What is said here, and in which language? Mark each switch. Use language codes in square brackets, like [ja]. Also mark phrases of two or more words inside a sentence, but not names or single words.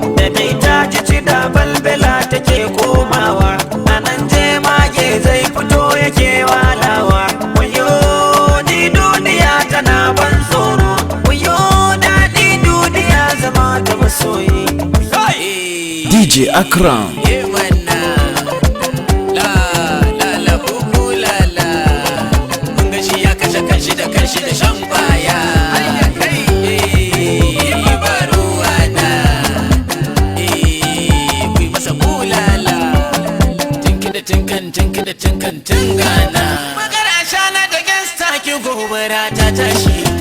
[ha] Da dai ta ji cida balbela take komawa. A nan jemage zai fito yake walawa. Wayo ni duniya tana ban tsoro. Wayo daɗi duniya zama da masoyi. D J Akram. [en] Yeah, man, nah. La, la, la, boo, boo, la, la. [ha] Kun ga shi ya kashe kanshi da kanshi da shan kwaya. Hey, ba ruwa na. Eh, ku yi masa bulala. Tinki da tinkan, tinki da tinkan, tingana. Magar ashana da gangsta ki gobara ta tashi.